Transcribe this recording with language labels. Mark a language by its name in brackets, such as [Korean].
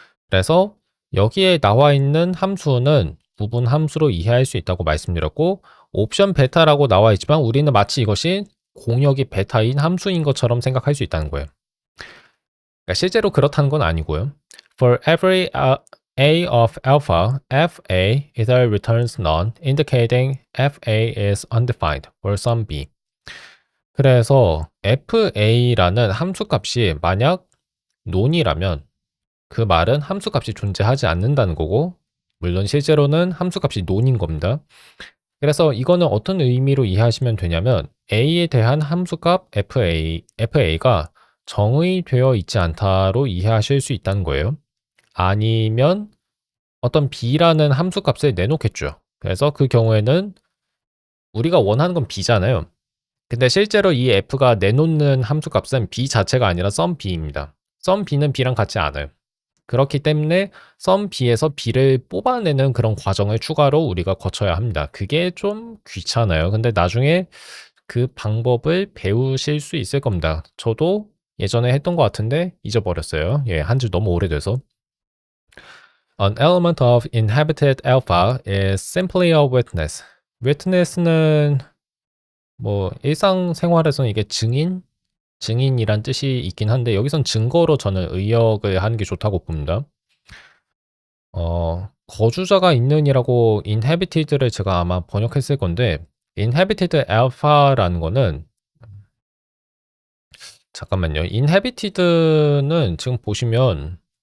[Korean] 그래서 여기에 나와 있는 함수는 부분 함수로 이해할 수 있다고 말씀드렸고 옵션 베타라고 나와 있지만 우리는 마치 이것이 공역이 베타인 함수인 것처럼 생각할 수 있다는 거예요. 그러니까 실제로 그렇다는 건 아니고요. [English] For every a of alpha, fa either returns none, indicating fa is undefined for some b. [Korean] 그래서 fa라는 함수값이 만약 논이라면 그 말은 함수값이 존재하지 않는다는 거고 물론 실제로는 함수값이 논인 겁니다. 그래서 이거는 어떤 의미로 이해하시면 되냐면 a에 대한 함수값 fa가 정의되어 있지 않다로 이해하실 수 있다는 거예요. 아니면 어떤 b라는 함수값을 내놓겠죠. 그래서 그 경우에는 우리가 원하는 건 b잖아요. 근데 실제로 이 f가 내놓는 함수값은 b 자체가 아니라 sum b입니다. sum b는 b랑 같지 않아요. 그렇기 때문에 sum b에서 b를 뽑아내는 그런 과정을 추가로 우리가 거쳐야 합니다. 그게 좀 귀찮아요. 근데 나중에 그 방법을 배우실 수 있을 겁니다. 저도 예전에 했던 것 같은데 잊어버렸어요. 예, 한지 너무 오래돼서. [English] An element of inhabited alpha is simply a witness. [Korean] witness는 뭐 일상생활에서는 이게 증인이란 뜻이 있긴 한데 여기선 증거로 저는 의역을 하는 게 좋다고 봅니다. 거주자가 있는이라고 inhabited를 제가 아마 번역했을 건데 inhabited alpha라는 거는 잠깐만요. inhabited는 지금 보시면